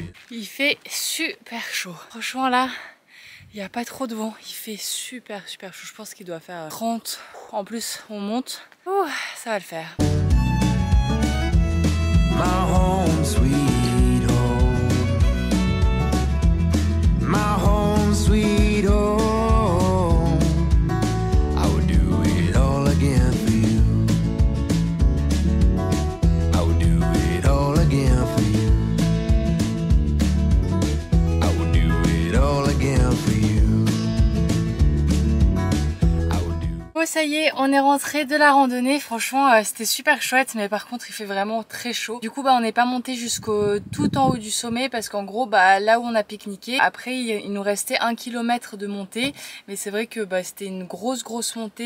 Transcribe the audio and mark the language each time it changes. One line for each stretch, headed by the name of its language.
French: Il fait super chaud, franchement là. Il n'y a pas trop de vent, il fait super chaud, je pense qu'il doit faire 30. En plus on monte, ouh, ça va le faire.
English: My home sweet home, my home sweet home, I would do it all again for you, I would do it all again for you, I would do it all again for you.
French: Bon ça y est, on est rentré de la randonnée, franchement c'était super chouette, mais par contre il fait vraiment très chaud. Du coup on n'est pas monté jusqu'au tout en haut du sommet parce qu'en gros là où on a pique-niqué, après il nous restait 1 km de montée, mais c'est vrai que c'était une grosse montée.